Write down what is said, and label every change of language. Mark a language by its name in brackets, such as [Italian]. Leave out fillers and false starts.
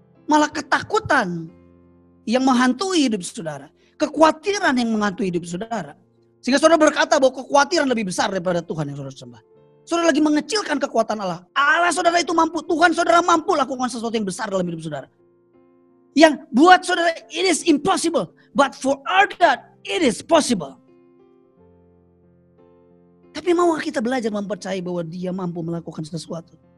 [Indonesian] Malah ketakutan yang menghantui hidup saudara. Kekhawatiran yang menghantui hidup saudara. Sehingga saudara berkata bahwa kekhawatiran lebih besar daripada Tuhan yang saudara sembah. Saudara lagi mengecilkan kekuatan Allah. Allah saudara itu mampu. Tuhan saudara mampu lakukan sesuatu yang besar dalam hidup saudara. Yang buat saudara, [English] it is impossible. But for our God, it is possible. [Indonesian] Tapi mau kita belajar mempercayai bahwa Dia mampu melakukan sesuatu.